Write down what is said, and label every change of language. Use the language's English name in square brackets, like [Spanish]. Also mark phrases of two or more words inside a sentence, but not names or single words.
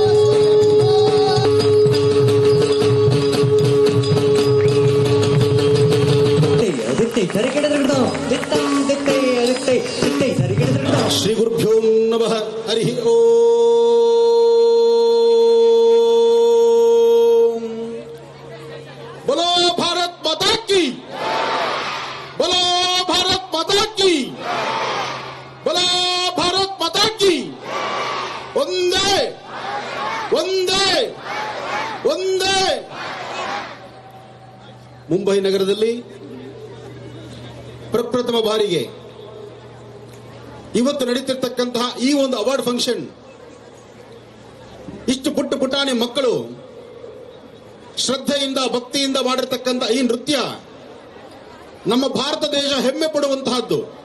[Sanskrit] ಶ್ರೀ ಗುರುಭ್ಯೋ ನಮಃ ಹರಿ ಓಂ. [Hindi] बोलो भारत माता की, बोलो भारत माता की, बोलो भारत माता की. वंदे वंदे वंदे. [Kannada] ಮುಂಬೈ ನಗರದಲ್ಲಿ ಪ್ರಪ್ರಥಮ ಬಾರಿಗೆ ಇವತ್ತು ನಡೀತಿರ್ತಕ್ಕಂತಹ ಈ ಒಂದು ಅವಾರ್ಡ್ ಫಂಕ್ಷನ್, ಇಷ್ಟು ಪುಟ್ಟ ಪುಟಾಣಿ ಮಕ್ಕಳು ಶ್ರದ್ಧೆಯಿಂದ ಭಕ್ತಿಯಿಂದ ಮಾಡಿರ್ತಕ್ಕಂಥ ಈ ನೃತ್ಯ ನಮ್ಮ ಭಾರತ ದೇಶ ಹೆಮ್ಮೆ ಪಡುವಂತಹದ್ದು.